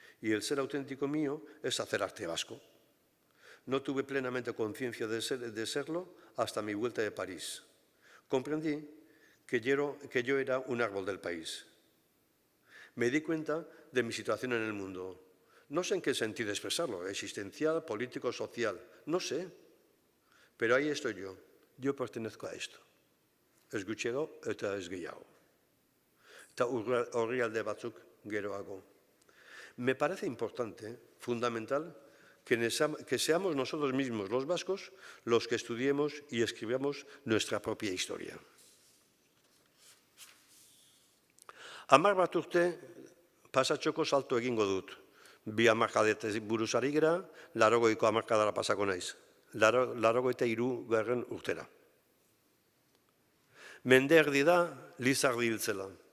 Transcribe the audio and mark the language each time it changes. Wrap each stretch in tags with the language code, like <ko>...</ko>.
<es>Y el ser auténtico mío es hacer arte vasco. No tuve plenamente conciencia de serlo hasta mi vuelta de París. Comprendí que yo era un árbol del país. Me di cuenta de mi situación en el mundo. No sé en qué sentido expresarlo, existencial, político, social, no sé. Pero ahí estoy yo. Yo pertenezco a esto.</es> <eu>Ez gutxiago eta ez gehiago. Eta orrialde batzuk geroago.</eu> <es>Me parece importante, fundamental, que seamos nosotros mismos, los vascos, los que estudiemos y escribamos nuestra propia historia.</es> <eu>10 bat urte pasatxoko salto egingo dut. 2 hamarkadetaz buruz ari gera, 80ko hamarkadara pasako naiz. 83. urtera. Mende erdi da, Lizardi hiltzela.</eu>